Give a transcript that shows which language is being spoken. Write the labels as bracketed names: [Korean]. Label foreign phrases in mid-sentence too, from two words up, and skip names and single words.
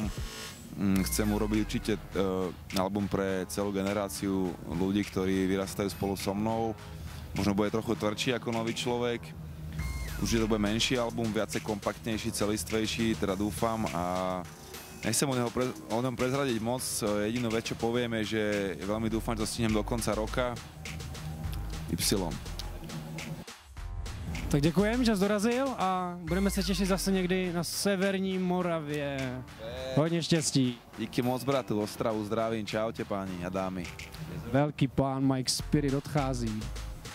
[Slovak] Chcem urobiť určite album pre celú generáciu ľudí, ktorí vyrastajú spolu so mnou. Možno bude trochu tvrdší ako Nový človek. Už to bude menší album, viacej kompaktnejší, celistvejší, teda dúfam a nechcem o ňom prezradiť moc. Jedinú vec, čo poviem je, že veľmi dúfam, že to stihnem do konca roka. Y. [Czech] Tak děkujem, že jsi dorazil a budeme se těšit zase někdy na severní Moravě. Hodně štěstí. Díky moc, bratu, Ostravu zdravím, čaute páni a dámy. Velký pán Mike Spirit odchází.